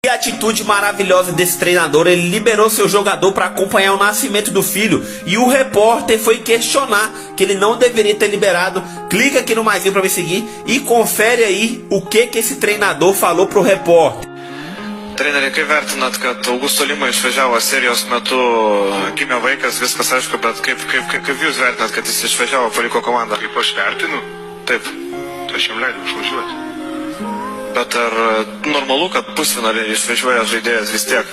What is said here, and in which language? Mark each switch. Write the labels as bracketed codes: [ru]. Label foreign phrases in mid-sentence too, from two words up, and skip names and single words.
[pt] atitude maravilhosa desse treinador, ele liberou seu jogador para acompanhar o nascimento do filho e o repórter foi questionar que ele não deveria ter liberado. Clica aqui no maisinho para me seguir e confere aí o que esse treinador falou pro repórter. [lt] Treneri, kaip vertinat, kad Augusto Lima išvažiavo serijos metu, gimė vaikas, viskas aišku, bet kaip jūs vertinat, kad jis išvažiavo, paliko komandą? Kaip aš vertinu? Taip. Tai aš jam leidau išvažiuoti. Bet ar normalu, kad pusfinalį išvažiuoja žaidėjas vis tiek?